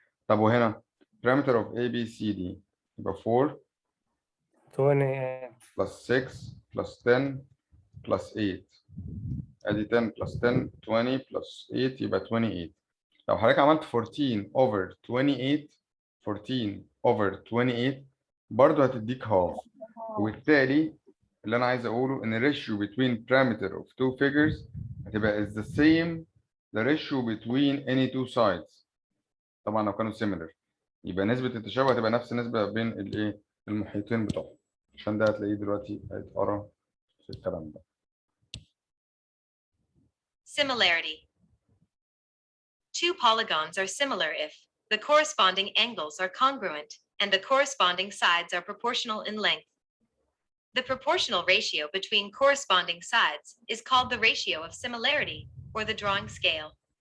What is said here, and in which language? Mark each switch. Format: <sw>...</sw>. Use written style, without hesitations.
<ar>طب وهنا</ar> <en>parameter of A B C D يبقى 4 28. plus 6 plus 10 plus 8.</en> <ar>ادي 10 plus 10 20 plus 8 يبقى 28. لو حضرتك عملت 14 over 28 14 over 28 برضه هتديك half. وبالتالي اللي انا عايز اقوله ان الريشيو</ar> <en>between parameter of two figures</en> <ar>هتبقى</ar> <en>is the same the ratio between any two sides.</en> <ar>طبعا لو كانوا similar يبقى نسبة التشابه هتبقى نفس النسبة بين الايه؟ المحيطين بتوعهم. عشان ده هتلاقيه دلوقتي هيتقرا في الكلام ده.</ar> <en>Similarity. Two polygons are similar if the corresponding angles are congruent and the corresponding sides are proportional in length. The proportional ratio between corresponding sides is called the ratio of similarity or the drawing scale.</en>